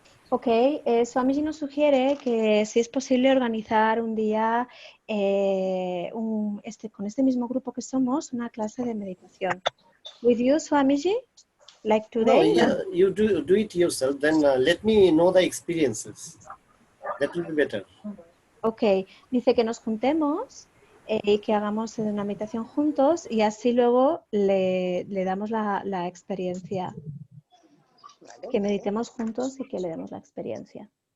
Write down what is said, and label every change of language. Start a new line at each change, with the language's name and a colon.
Spanish: Ok, Swamiji nos sugiere que si es posible organizar un día con este mismo grupo que somos, una clase de meditación.
English: With you, Swamiji? Like No, today? you do it yourself, then let me know the experiences. That will be better.
Spanish: Ok, dice que nos juntemos y que hagamos una meditación juntos y así luego le damos la experiencia. Que meditemos juntos y que le demos la experiencia.